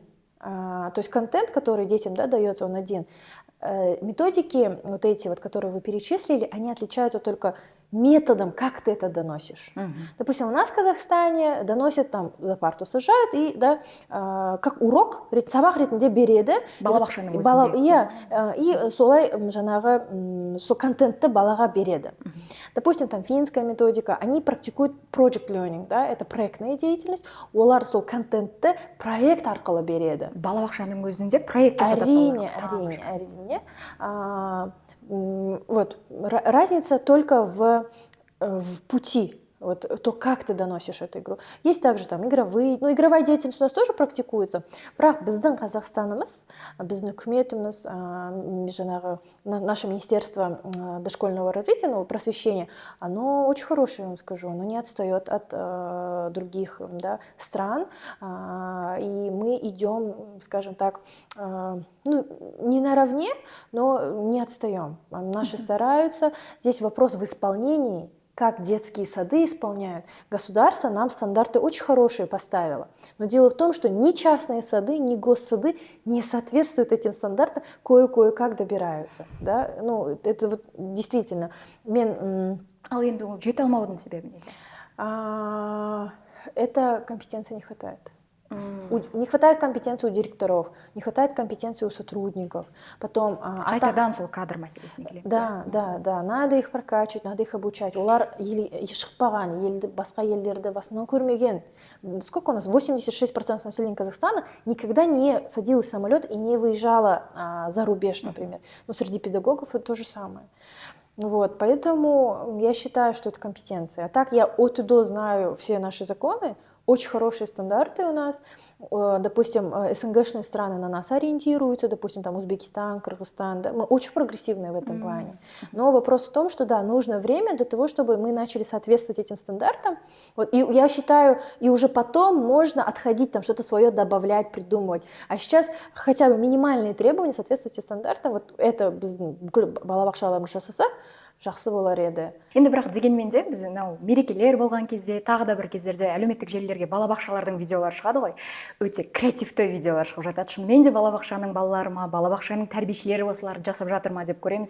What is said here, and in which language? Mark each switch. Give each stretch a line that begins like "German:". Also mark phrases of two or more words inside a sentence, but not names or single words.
Russian: То есть контент, который детям, да, дается, он один. Методики, вот эти, вот, которые вы перечислили, они отличаются только методом, как ты это доносишь. Допустим, у нас в Казахстане доносят, там, за парту сажают, и, да, как урок,
Kazakh: сабақ ретінде береді. Балабақшаның өзінде. И солай жаңағы сол контентті балаға береді.
Russian: Допустим, там финская методика, они практикуют
English: project learning,
Russian: да, это проектная деятельность,
Kazakh: олар сол контентті проект арқылы береді. Балабақшаның өзінде проект жасатып әрине.
Russian: Вот, разница только в пути, вот, то, как ты доносишь эту игру. Есть также там игровая деятельность у нас тоже практикуется.
Kazakh: Бірақ біздің Қазақстанымыз, біздің үкіметіміз,
Russian: наше Министерство дошкольного развития, просвещения, оно очень хорошее, я вам скажу, оно не отстает от других, да, стран, и мы идем, скажем так, не наравне, но не отстаем. Наши стараются. Здесь вопрос в исполнении, как детские сады исполняют. Государство нам стандарты очень хорошие поставило. Но дело в том, что ни частные сады, ни госсады не соответствуют этим стандартам, кое-как добираются. Да? Это вот действительно.
Kazakh: Ал енді ол жете алмаудың себебі неде?
Russian: Это компетенции не хватает. Не хватает компетенции у директоров, не хватает компетенции у сотрудников. Потом
Kazakh: қайтадан сол кадр мәселесіне келеміз.
Russian: Да, надо их прокачивать, надо их обучать.
Kazakh: Олар шықпаған, басқа елдерді басынан көрмеген.
Russian: Сколько у нас? 86% населения Казахстана никогда не садилось в самолет и не выезжало за рубеж, например. Но среди педагогов это то же самое. Вот, поэтому я считаю, что это компетенция. А так я от и до знаю все наши законы, очень хорошие стандарты у нас. Допустим, СНГшные страны на нас ориентируются, допустим, там Узбекистан, Кыргызстан, да, мы очень прогрессивные в этом плане. Но вопрос в том, что да, нужно время для того, чтобы мы начали соответствовать этим стандартам. Вот, и я считаю, и уже потом можно отходить, там что-то свое добавлять, придумывать. А сейчас хотя бы минимальные требования соответствуют стандартам. Вот это
Kazakh: балабақшаларымыз жасаса, жақсы болар еді. Енді бірақ дегенмен де біз мерекелер болған кезде, тағы да бір кездерде әлеуметтік желілерге балабақшалардың видеолары шығады ғой. Өте креативті видеолар шығып жатады. Шынымен де балабақшаның балалары ма, балабақшаның тәрбиешілері осылар жасап жатыр ма деп көреміз.